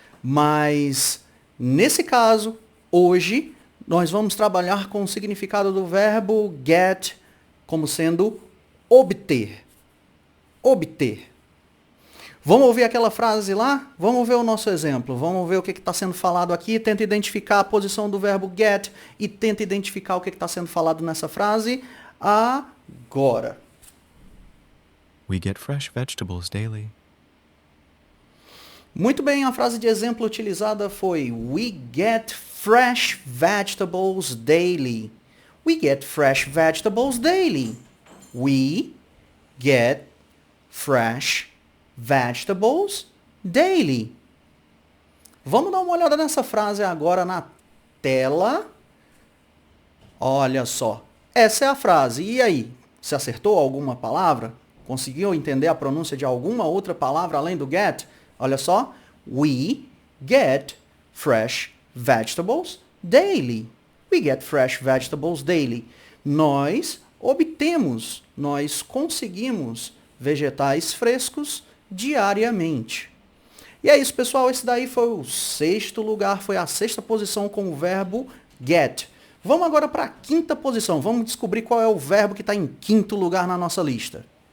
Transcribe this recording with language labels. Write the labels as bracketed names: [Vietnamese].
[Portuguese] Mas, nesse caso, hoje, nós vamos trabalhar com o significado do verbo get como sendo obter. Obter. Vamos ouvir aquela frase lá? Vamos ver o nosso exemplo. Vamos ver o que está sendo falado aqui. Tenta identificar a posição do verbo get e tenta identificar o que está sendo falado nessa frase agora. [English] We get fresh vegetables daily. [Portuguese] Muito bem, a frase de exemplo utilizada foi [English] We get fresh vegetables daily. We get fresh vegetables daily. We get fresh vegetables daily. [Portuguese] Vamos dar uma olhada nessa frase agora na tela. Olha só. Essa é a frase. E aí? Você acertou alguma palavra? Conseguiu entender a pronúncia de alguma outra palavra além do get? Olha só. [English] We get fresh vegetables daily. We get fresh vegetables daily. [Portuguese] Nós obtemos, nós conseguimos vegetais frescos diariamente. E é isso, pessoal. Esse daí foi o 6º lugar, foi a 6ª posição com o verbo get. Vamos agora para a 5ª posição. Vamos descobrir qual é o verbo que está em 5º lugar na nossa lista.